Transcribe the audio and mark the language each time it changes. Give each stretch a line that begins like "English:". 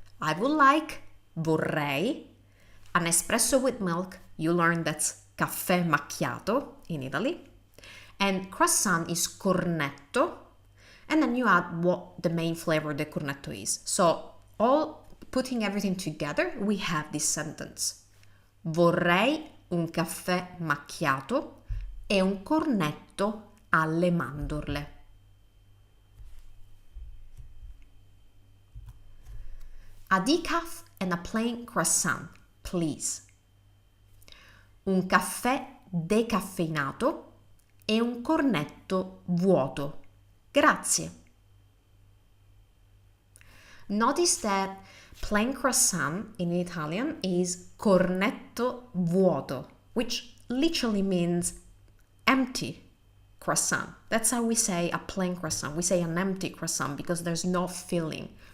English: I would like, vorrei, an espresso with milk. You learned that's caffè macchiato in Italy. And croissant is cornetto. And then you add what the main flavor of the cornetto is. So all putting everything together, we have this sentence.
Italian: Vorrei un caffè macchiato e un cornetto alle mandorle.
English: A decaf and a plain croissant, please.
Italian: Un caffè decaffeinato e un cornetto vuoto. Grazie.
English: Notice that plain croissant in Italian is cornetto vuoto, which literally means empty croissant. That's how we say a plain croissant. We say an empty croissant because there's no filling.